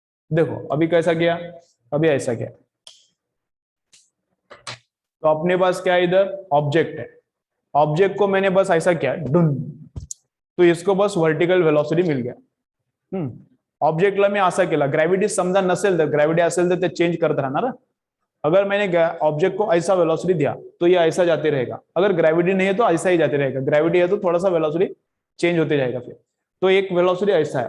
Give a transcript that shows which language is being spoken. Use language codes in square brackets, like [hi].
[hi] देखो अभी कैसा किया, अभी ऐसा किया. तो अपने पास क्या है, इधर ऑब्जेक्ट है. ऑब्जेक्ट को मैंने बस ऐसा किया डुन, तो इसको बस वर्टिकल वेलोसिटी मिल गया. [mr] ऑब्जेक्टला मी असा केला. ग्रॅव्हिटी समजा नसेल तर, ग्रॅव्हिटी असेल तर ते चेंज करत राहणार. [hi] अगर मैंने ऑब्जेक्ट को ऐसा वेलोसिटी दिया तो ये ऐसा जाते रहेगा. अगर ग्रेविटी नहीं है तो ऐसा ही जाते रहेगा. ग्रेविटी है तो थोड़ा सा वेलोसिटी चेंज होते जाएगा. फिर तो एक वेलोसिटी ऐसा है.